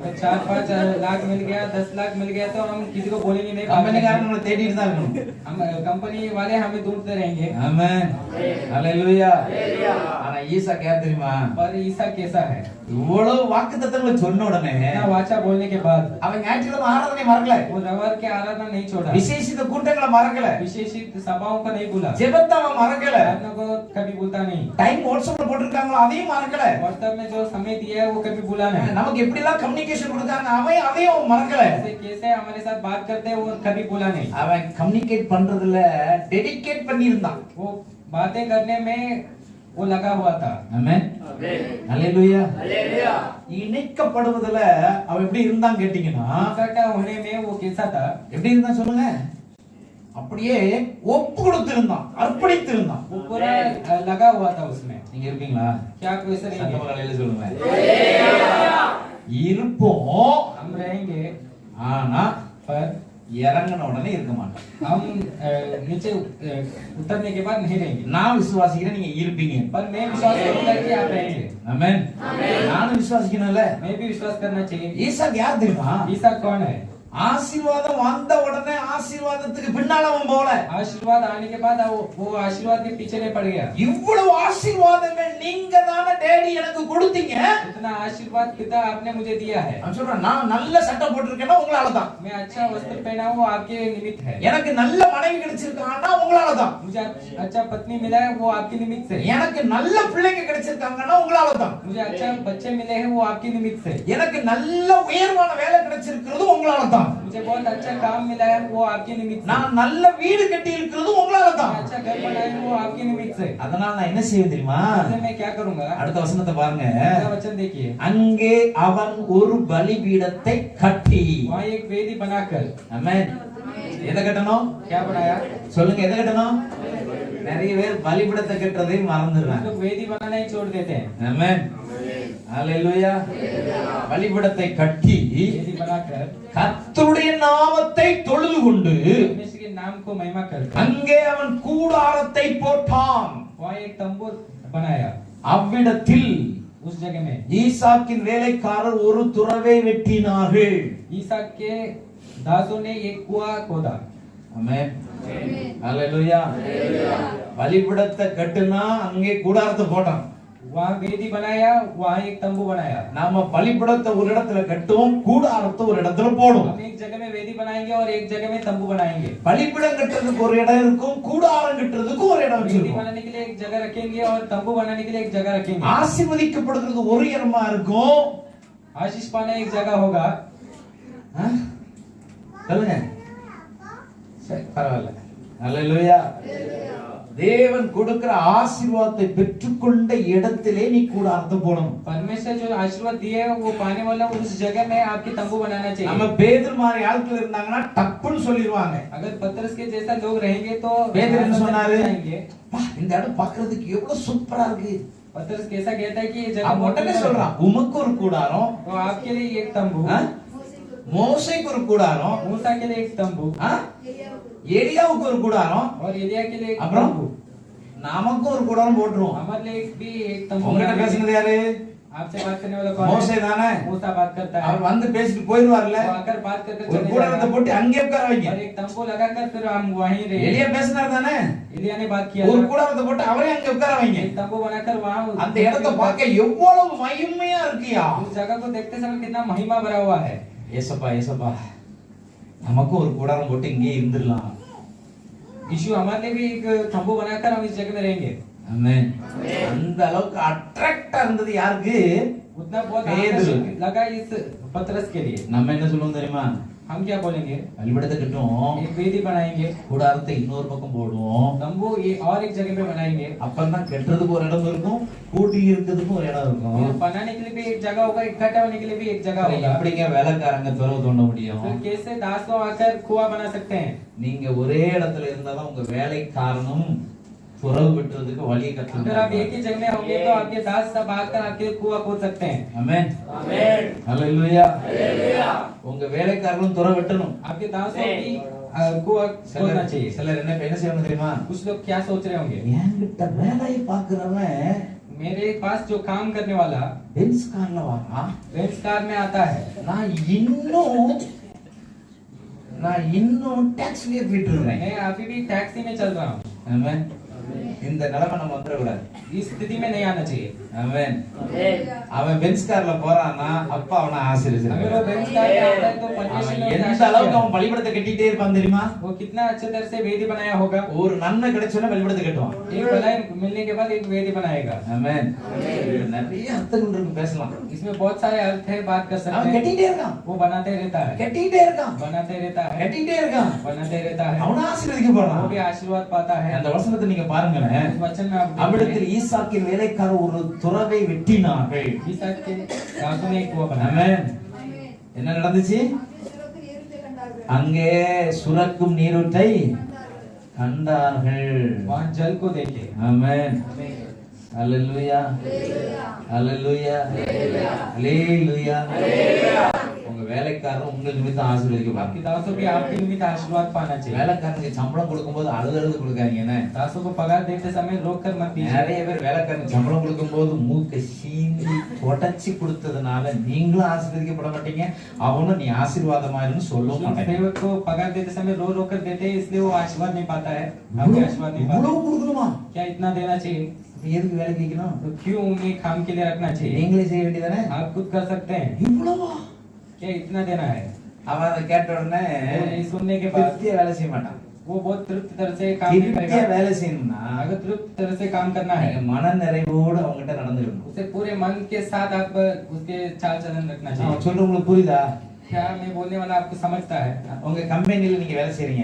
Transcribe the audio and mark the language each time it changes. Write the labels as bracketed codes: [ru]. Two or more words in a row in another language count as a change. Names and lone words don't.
[hi] अगर 4-5 लाख मिल गया, 10 लाख मिल गया तो हम किसी को बोलेंगे नहीं। [ta] கம்பெனிக்காரன் நம்மளை தேடிட்டு தான் இருக்கணும். [hi] हम कंपनी वाले हमें ढूंढते रहेंगे। [ta] ஆமென் ஹalleluya ஹalleluya ஆனா ஈசா யார் தெரியுமா? [hi] पर ईसा कैसा है? [ta] இவ்வளவு வாக்குத்தத்தங்களை சொன்ன உடனே [hi] इतना वाचा बोलने के बाद [ta] அவன் ஞாயிற்றுக்கிழமை ஆராதனை மறக்கல, [hi] वो रविवार के आराधना नहीं छोड़ा, [ta] விசேஷித்த கூட்டங்களை மறக்கல, [hi] विशेषित सभाओं को नहीं भूला, [ta] ஜெபத்தை அவன் மறக்கல, [hi] प्रार्थना को कभी भूलता नहीं, [ta] டைம் வாட்ஸ்அப்ல போட்டுருக்காங்களோ அதையும் மறக்கல. [hi] व्हाट्सएप में जो समय दिया है वो कभी भूला नहीं। [ta] நமக்கு எப்படி எல்லாம் கம்யூனிகேஷன் கொடுத்தாங்க அவன் அதையும் அவன் மறக்கல. [hi] ऐसे कैसे हमारे साथ बात करते हैं वो कभी भूला नहीं। [ta] அவன் கம்யூனிகேட் பண்றதுல டெடிகேட் பண்ணியிருந்தான். [hi] वो बातें करने में वो लगा हुआ था। [ta] ஆமென் ஆமென் ஹalleluya ஹalleluya இணைக்கப்படுவதுல அவன் எப்படி இருந்தான் கேட்டீங்கன்னா, [hi] इकट्ठा होने में वो कैसा था? [ta] எப்படி இருந்தான் சொல்லுங்க? அப்படியே ஒப்பு கொடுத்திருந்தான், அர்ப்பணித்திருந்தான். [hi] वो पूरा लगा हुआ था उसमें। [ta] நீங்க இருக்கீங்களா? [hi] क्या कोई ऐसा नहीं है? [ta] சத்தமா அலையில சொல்லுங்க. இருப்போம், [hi] हम रहेंगे [ta] ஆனா [hi] पर [ta] இறங்கின உடனே இருக்க மாட்டோம். [hi] हम नीचे उतरने के बाद नहीं रहेंगे। [ta] நான் விசுவாசிக்கிறேன், நீங்க இருப்பீங்க. [hi] पर मैं विश्वास करूंगा कि आप रहेंगे। [ta] ஆமென் நானும் விசுவாசிக்கணும்ல. [hi] मैं भी विश्वास करना चाहिए। [ta] ஈசா யார் தெரியுமா? [hi] ईसा कौन है? [ta] ஆசீர்வாதம் வந்த உடனே ஆசீர்வாதத்துக்கு பின்னால அவன் போல. [hi] आशीर्वाद आने के बाद वो आशीर्वाद के पीछे नहीं पड़ गया। [ta] இவ்வளவு ஆசீர்வாதங்கள் நீங்க தானே டேடி எனக்கு கொடுத்தீங்க. [hi] इतना आशीर्वाद पिता आपने मुझे दिया है। [ta] நான் சொல்றேன், நான் நல்ல சட்டை போட்டிருக்கேன்னா உங்களால தான். [hi] मैं अच्छा वस्त्र पहना हूँ वो आपके निमित्त है। [ta] எனக்கு நல்ல மனைவி கிடைச்சிருக்காங்கன்னா உங்களால தான். [hi] मुझे अच्छा पत्नी मिला है वो आपके निमित्त से। [ta] எனக்கு நல்ல பிள்ளைங்க கிடைச்சிருக்காங்கன்னா உங்களால தான். [hi] मुझे अच्छा बच्चे मिले हैं वो आपके निमित्त से। [ta] எனக்கு நல்ல உயர்வான வேலை கிடைச்சிருக்கிறது உங்களால தான். [hi] मुझे बहुत अच्छा काम मिला है वो आपके निमित्त से। [ta] நான் நல்ல வீடு கட்டி இருக்கிறது உங்களால தான். [hi] मैं अच्छा घर बनाया हूँ वो आपके निमित्त से। [ta] அதனால நான் என்ன செய்வேன் தெரியுமா? [hi] इसलिए मैं क्या करूंगा? [ta] அடுத்த வசனத்தை பாருங்க. [hi] अगला वचन देखिए। [ta] அங்கே அவன் ஒரு பலிபீடத்தை கட்டி. [hi] वहाँ एक वेदी बनाकर। [ta] ஆமென் எதை கட்டணும்? [hi] क्या बनाया? [ta] சொல்லுங்க, எதை கட்டணும்? நிறைய பேர் பலிபீடத்தை கட்டுறதை மறந்துடுறாங்க. [hi] लोग वेदी बनाना ही छोड़ देते हैं। [ta] ஆமென் ஹalleluya பலிபீடத்தை கட்டி [hi] वेदी बनाकर [ta] கர்த்தருடைய நாமத்தை தொழுது கொண்டு [hi] परमेश्वर के नाम को महिमा करकर [ta] அங்கே அவன் கூடாரத்தை போட்டான். [hi] वहाँ एक तंबू बनाया। [ta] அவ்விடத்தில் [hi] उस जगह में [ta] ஈசாக்கின் வேலைக்காரர் ஒரு துறவை வெட்டினார்கள். [hi] ईसा के दासों ने एक कुआं खोदा। [ta] ஆமென் ஹalleluya பலிபீடத்தை கட்டுனா அங்கே கூடாரத்தை போட்டான். [hi] वहाँ वेदी बनाया, वहाँ एक तंबू बनाया। [ta] நாம பலிபீடத்தை ஒரு இடத்துல கட்டுவோம், கூடாரத்தை ஒரு இடத்துல போடுவோம். [hi] हम एक जगह में वेदी बनाएंगे और एक जगह में तंबू बनाएंगे। [ta] பலிபீடம் கட்டுறதுக்கு ஒரு இடம் இருக்கும், கூடாரம் கட்டுறதுக்கு ஒரு இடம் [hi] वेदी [ta] வச்சிருக்கோம். [hi] बनाने के लिए एक जगह रखेंगे और तंबू बनाने के लिए एक जगह रखेंगे। [ta] ஆசீர்வதிக்கப்படுறதுக்கு ஒரு இடமா இருக்கும். [hi] आशीष पाना एक जगह होगा। [ta] ஆ? சொல்லுங்க. சரி, பரவாயில்ல. ஹalleluya தேவன் கொடுக்கிற ஆசீர்வாதத்தை பெற்றுக்கொண்ட இடத்திலே நீ கூடாரத்தை போடணும். [hi] परमेश्वर जो आशीर्वाद दिए है वो पाने वाला उस जगह में आपकी तंबू बनाना [ta] நம்ம [hi] चाहिए। [ta] பேதுரு மாதிரி ஆட்கள் இருந்தாங்கன்னா டப்புன்னு சொல்லிடுவாங்க. [hi] अगर पतरस के जैसा लोग रहेंगे तो [ta] பேதுரு என்ன சொன்னாரு? [hi] जाएंगे। [ta] "பா, இந்த இடம் பார்க்கிறதுக்கு எவ்வளவு சூப்பரா இருக்கு." [hi] पतरस कैसा कहता है कि ये जगह [ta] அவன் உடனே சொல்றான், உமக்கு ஒரு கூடாரம், [hi] तो आपके लिए एक तंबू, [ta] ஆ? மோசேக்கு ஒரு கூடாரம், [hi] मूसा के लिए एक तंबू [ta] ஆ? எலியாவுக்கு ஒரு கூடாரம், [hi] और एलिया के लिए एक [ta] அப்புறம் [hi] तंबू। [ta] நமக்கு ஒரு கூடாரம் போட்டுருவோம். [hi] हमारे लिए भी एक तंबू [ta] உங்ககிட்ட [hi] बनाएंगे। [ta] பேசுனது யாரு? [hi] आपसे बात करने वाला कौन [ta] மோசே [hi] है? [ta] தானே? [hi] मूसा बात करता है। [ta] அவர் வந்து பேசிட்டு போயிடுவார்ல. [hi] वो आकर बात करके [ta] ஒரு [hi] चले [ta] கூடாரத்தை [hi] जाएगा। [ta] போட்டு அங்கே உட்கார வைங்க. [hi] और एक तंबू लगाकर फिर हम वहीं रहे। [ta] எலியா பேசினார் தானே? [hi] एलिया ने बात किया [ta] ஒரு [hi] था। [ta] கூடாரத்தை போட்டு அவரே அங்கே உட்கார வைங்க. [hi] एक तंबू बनाकर वहाँ [ta] அந்த இடத்தை பார்க்க எவ்வளவு மகிமையா இருக்கியா. [hi] उस जगह को देखते समय कितना महिमा भरा हुआ है। [ta] ஏசப்பா ஏசப்பா நமக்கு ஒரு கூடாரம் போட்டு இங்கே இருந்துடலாம். यीशु हमारे लिए भी एक तंबू बनाकर हम इस जगह में रहेंगे। ஆமென். அந்த அளவுக்கு அட்ராக்டா இருந்தது யாருக்கு? [hi] उतना बहुत पेदरू। आकर्षक लगा इस पतरस के लिए। [ta] நம்ம என்ன சொல்லுவோம் தெரியுமா? [hi] हम क्या बोलेंगे? [ta] பலிபீடத்தை கட்டுவோம், [hi] एक वेदी बनाएंगे, [ta] கூடாரத்தை இன்னொரு பக்கம் போடுவோம். [hi] तंबू ये और एक जगह पे बनाएंगे। [ta] அப்பதான் கட்டுறதுக்கு ஒரு இடம் இருக்கும், கூட்டி இருக்கிறதுக்கும் ஒரு இடம் [hi] और [ta] இருக்கும். [hi] बनाने के लिए भी एक जगह होगा, इकट्ठा होने के लिए भी एक जगह [ta] அப்புறம் [hi] होगा। [ta] எப்படிங்க வேலைக்காரங்க துறவு தோண்ட முடியும்? [hi] फिर कैसे दास लोग आकर कुआं बना सकते हैं? [ta] நீங்க ஒரே இடத்துல இருந்தாதான் உங்க வேலைக்காரனும் துறவு விட்டுறதுக்கு வழியை [hi] अगर आप [ta] கற்றுக்கிறாங்க. [hi] एक ही जगह में होंगे तो आपके दास सब आकर आपके कुआं खोद सकते हैं। [ta] ஆமென். ஹalleluya. உங்க வேலைக்காரனும் துறவு விட்டணும். [hi] आपके दास लोग भी कुआं खोदना चाहिए। [ta] சிலர் என்ன செய்யணும் தெரியுமா? [hi] कुछ लोग क्या सोच रहे होंगे? [ta] என்கிட்ட வேலையை பார்க்கிறவன் [hi] मेरे पास जो काम करने वाला [ta] பென்ஸ் கார்ல வாரான், [hi] बेंच कार में आता है, [ta] நான் இன்னும் டாக்ஸிலே போயிட்டு இருக்கேன். [hi] मैं अभी भी टैक्सी में चल रहा हूँ। [ta] ஆமென். இந்த நிலைமை நம்ம வந்துடக்கூடாது. [hi] इस स्थिति में नहीं आना चाहिए। [ta] ஆமென். அவன் பென்ஸ் கார்ல போறான்னா அப்பா அவனை [hi] अगर वो [ta] ஆசீர்வதிச்சிருக்காரு. [hi] बेंच कार में आता है तो परमेश्वर ने [ta] அவன் [hi] उसे [ta] எந்த [hi] आशीष [ta] அளவுக்கு [hi] दिया। [ta] அவன் பலிபீடத்தை கட்டிட்டே இருப்பான் தெரியுமா? [hi] वो कितना अच्छे तरह से वेदी बनाया होगा। [ta] ஒரு நன்மை கிடைச்சோன்னா பலிபீடத்தை கட்டுவான். [hi] एक भलाई मिलने के बाद एक वेदी बनाएगा। [ta] ஆமென். நிறைய அர்த்தங்கள் இருக்கு, பேசலாம். [hi] इसमें बहुत सारे अर्थ है, बात कर सकते [ta] அவன் [hi] हैं। [ta] கட்டிட்டே இருக்கான், [hi] वो बनाते रहता है, [ta] கட்டிட்டே இருக்கான், [hi] बनाते रहता है, [ta] கட்டிட்டே இருக்கான். [hi] बनाते रहता है। [ta] அவன ஆசீர்வதிக்கப்படுறான். [hi] वो भी आशीर्वाद पाता है। [ta] அந்த வசனத்தை நீங்க பாருங்களேன். [hi] इस वचन में आप [ta] அவ்விடத்தில் ஈசாக்கின் வேலைக்காரர் ஒரு துறவை வெட்டினார்கள். [hi] ईसाक के दासों ने एक कुआं बनाया। [ta] ஆமென். ஆமென். என்ன நடந்துச்சு? அங்கே சுரக்கும் நீரூற்றை கண்டார்கள். அங்கே சுரக்கும் நீரூற்றை கண்டார்கள். கண்டார்கள். [hi] वहाँ जल को देखे। [ta] ஆமென். ஹalleluya. அல்லேலூயா. ஹalleluya. ஹalleluya. உங்க வேலைக்காரர் உங்கள் நிமித்தம் ஆசீர்வதிக்கப்படுவாங்க. [hi] आपके दासों भी आपके निमित्त आशीर्वाद पाना चाहिए। [ta] வேலைக்காரனுக்கு சம்பளம் கொடுக்கும்போது அழுது கொடுக்காதீங்கன்னு. [hi] दासों को पगार देते समय रोक कर मत दीजिए। [ta] நிறைய பேர் வேலைக்காரனுக்கு சம்பளம் கொடுக்கும்போது மூக்கை சீந்தி தொடச்சி கொடுத்ததுனால நீங்களும் ஆசீர்வதிக்கப்பட மாட்டீங்க, அவனும் நீ ஆசீர்வாதமாயிருன்னு சொல்ல மாட்டேங்க. [hi] सेवक को पगार देते समय रो रो कर देते हैं, इसलिए वो आशीर्वाद नहीं पाता है। आपके आशीर्वाद नहीं पाता। [ta] இவ்வளவு கொடுக்கணுமா? [hi] क्या इतना देना चाहिए? [ta] இப்ப எதுக்கு வேலைக்கு வைக்கணும்? [hi] तो क्यों उन्हें काम के लिए रखना चाहिए? [ta] நீங்களே செய்ய வேண்டியதானே? [hi] आप खुद कर सकते हैं। [ta] இவ்வளவா? [hi] क्या इतना देना है? [ta] அவன் அதை கேட்ட உடனே [hi] वो नहीं सुनने के बाद [ta] திருப்தியா வேலை செய்ய மாட்டான். [hi] वो बहुत तृप्त तरह से काम नहीं [ta] திருப்தியா [hi] करेगा। [ta] வேலை செய்யணும்னா [hi] अगर तृप्त तरह से काम करना है, [ta] நீங்க மன நிறைவோடு அவங்ககிட்ட நடந்துக்கணும். [hi] उसे पूरे मन के साथ आप उसके चाल चलन रखना [ta] நான் [hi] चाहिए। [ta] சொல்றது உங்களுக்கு புரியுதா? [hi] क्या मैं बोलने वाला आपको समझता है? [ta] உங்க கம்பெனில நீங்க வேலை செய்றீங்க,